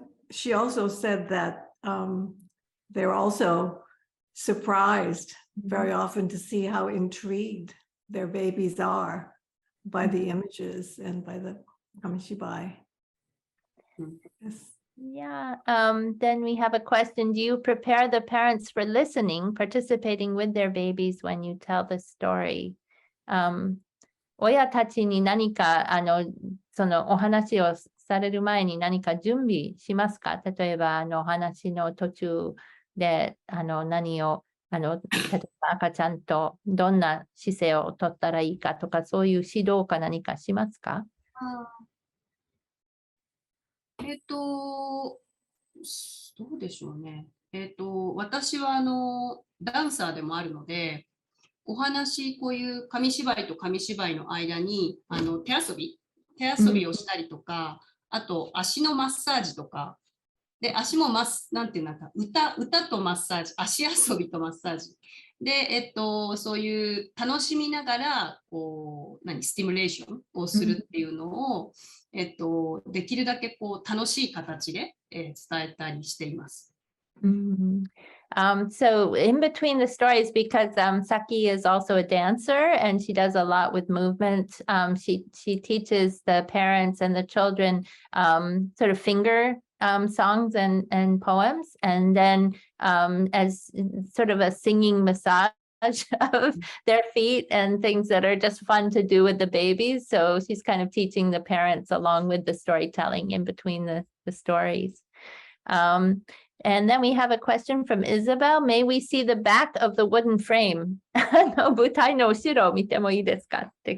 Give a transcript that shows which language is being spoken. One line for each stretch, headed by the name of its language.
English: She also said that they're also surprised very often to see how intrigued their babies are by the images and by the Kamishibai. Yes. Yeah, then we have a question. Do you prepare the parents for listening, participating with their babies when you tell the story?
Japanese: 親たちに何かそのお話をされる前に何か準備しますか？例えばお話の途中で何を例えば赤ちゃんとどんな姿勢をとったらいいかとか、そういう指導か何かしますか？どうでしょうね。私はダンサーでもあるので、お話、こういう紙芝居と紙芝居の間に手遊びをしたりとか、あと足のマッサージとか、で足もなんていうのか、歌とマッサージ、足遊びとマッサージ。で、そういう楽しみながら、スティミュレーションをするっていうのを、できるだけ楽しい形で、伝えたりしています。
English: So in between the stories, because Saki is also a dancer and she does a lot with movement, she teaches the parents and the children sort of finger songs and poems, and then as sort of a singing massage of their feet and things that are just fun to do with the babies. So she's kind of teaching the parents along with the storytelling in between the stories. And then we have a question from Isabel. May we see the back of the wooden frame?
Japanese: 舞台の後ろを見てもいいですかって。